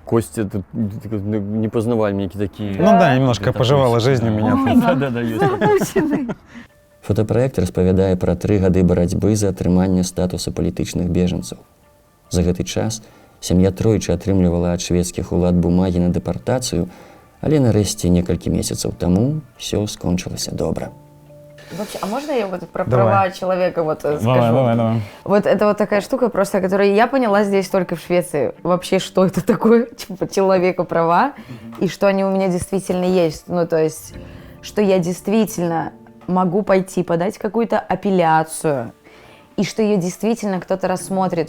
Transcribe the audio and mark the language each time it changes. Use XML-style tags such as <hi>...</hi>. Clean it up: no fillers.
<ru>Костя, ты непознавальники такие. Ну да, немножко пожевала жизнь у меня. Да, есть.</ru> <be>Фотапраект распавядае пра 3 гады барацьбы за атрыманне статуса палітычных бежанцаў. За гэты час сям'я тройчы атрымлівала ад шведскіх улад бумагі на дэпартацыю, але нарэшце некалькі месяцаў таму ўсё скончылася добра.</be> <ru>Вообще, а можно я вот про Давай. права человека вот скажу? Давай. Вот это вот такая штука, просто, которую я поняла здесь только в Швеции. Вообще, что это такое, типа, человека права, и что они у меня действительно есть. Ну, то есть, что я действительно могу пойти подать какую-то апелляцию, и что ее действительно кто-то рассмотрит.</ru>